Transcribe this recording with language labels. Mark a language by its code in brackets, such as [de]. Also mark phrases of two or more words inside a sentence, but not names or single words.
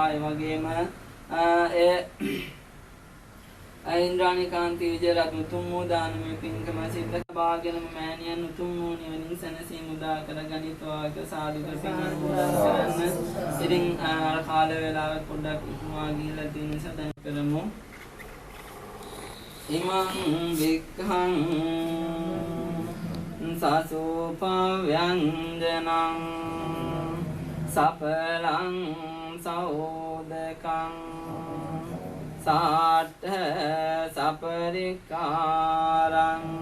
[si] ඒ වගේම ඉන්ද්‍රාණී කාන්ති විජයරත්න උතුම් වූ දානමය පින්කම සිද්ධ කරගෙන මෑණියන් උතුම් වූ නිවනින් සැනසීම උදා කරගනිත්වා කියලා සාදු පින් අනුමෝදන් කරන්න. ඉතින් කාල වේලාව පොඩ්ඩක් ඉක්මවා ගිහිල්ලා තියෙන නිසා දැන් කරමු. [pi] ඉමං වික්ඛං සසෝපව්‍යංජනං සපලං සෞදකං සාඨ සපරිකාරං